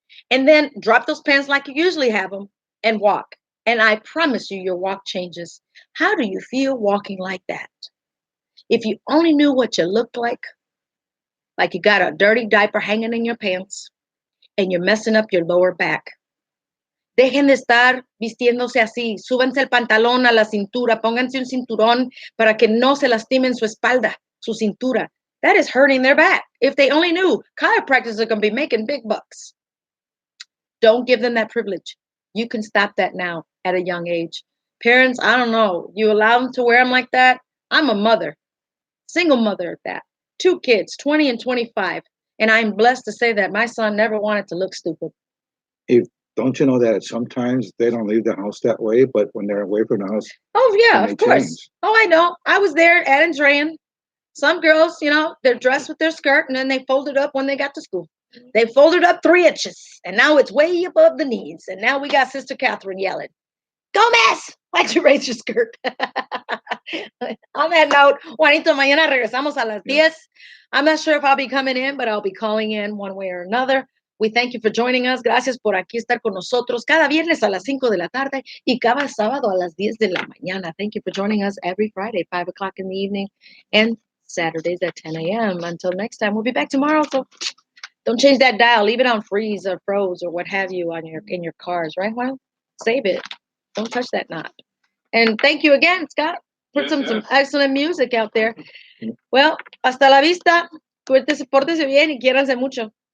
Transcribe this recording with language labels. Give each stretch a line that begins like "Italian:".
English: And then drop those pants like you usually have them and walk. And I promise you, your walk changes. How do you feel walking like that? If you only knew what you looked like you got a dirty diaper hanging in your pants, and you're messing up your lower back.
Spanish: Dejen de estar vistiéndose así. Súbanse el pantalón a la cintura. Pónganse un cinturón para que no se lastimen su espalda, su cintura.
English: That is hurting their back. If they only knew, chiropractors are going to be making big bucks. Don't give them that privilege. You can stop that now at a young age. Parents, I don't know. You allow them to wear them like that? I'm a mother, single mother at that. 2 kids, 20 and 25. And I'm blessed to say that my son never wanted to look stupid. Don't you know that sometimes they don't leave the house that way, but when they're away from the house, oh yeah, of course. Change. Oh, I know. I was there at Andrean. Some girls, they're dressed with their skirt and then they fold it up when they got to school. They folded up 3 inches and now it's way above the knees. And now we got Sister Catherine yelling, Gomez, why'd you raise your skirt? On that note, Juanito, mañana regresamos a las 10. I'm not sure if I'll be coming in, but I'll be calling in one way or another. We thank you for joining us.
Spanish: Gracias por aquí estar con nosotros cada viernes a las 5 de la tarde y cada sábado a las 10 de la mañana.
English: Thank you for joining us every Friday, 5 o'clock in the evening, and Saturdays at 10 a.m. Until next time, we'll be back tomorrow. So don't change that dial. Leave it on freeze or froze or what have you in your cars, right, Juan? Save it. Don't touch that knob. And thank you again, Scott. Put some excellent music out there.
Spanish: Well, hasta la vista. Cuídense, pórtense bien y quiéranse mucho.